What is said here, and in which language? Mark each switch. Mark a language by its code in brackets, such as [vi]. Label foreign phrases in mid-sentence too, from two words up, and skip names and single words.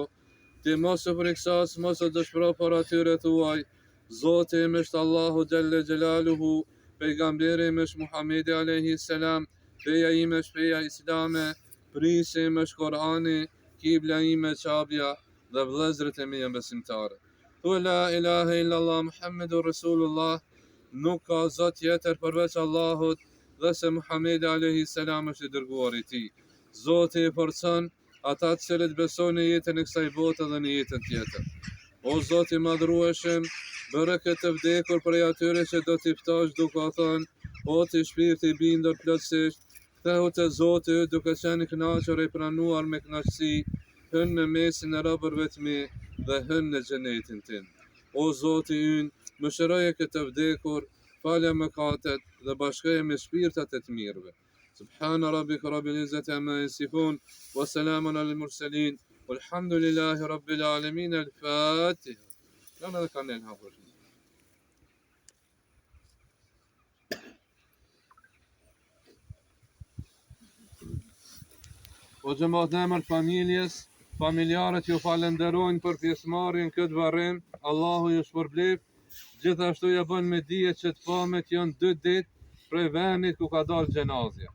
[sq] Ti mos u friksas, mos u dëshpëro për atyre thuaj, Zoti im është Allahu [ar] جل جلاله, [sq] pejgamberi im është Muhamedi [ar] عليه السلام, [sq] feja ime është feja islame, prisi im është Kurani, kibla ime Qabja dhe vëllezërit e mi janë besimtarë. [ar] Thuaj لا إله إلا الله محمد رسول الله, [sq] nuk ka Zot tjetër përveç Allahut dhe se Muhamedi [ar] عليه السلام [sq] është i dërguari i tij. Zoti i forcon ata të cilët besojnë në jetën e kësaj bote dhe në jetën tjetër. O Zoti i madhrueshëm, bëre këtë vdekur prej atyre që do t'i ftosh duke thënë, o ti shpirti i bindur plotësisht, kthehu te Zoti yt duke qenë i kënaqur e pranuar me kënaqësi, hyn në mesin e robërve të mi dhe hyn në xhenetin tim. O Zoti ynë, mëshiroje këtë vdekur, falja mëkatet dhe bashkoje me shpirtat e të mirëve. [ar] سبحان ربك رب العزة عما يصفون وسلام على المرسلين والحمد لله رب العالمين. [sq] Al-Fatiha. Lana dhe kanë hapur. O xhamat në emër familjes, familjarët ju falenderojnë për pjesëmarrjen këtë varrim, Allahu ju shpërblef, gjithashtu ja bën me dije që të pamet janë 2 ditë prej vendit ku ka dalë xhenazja.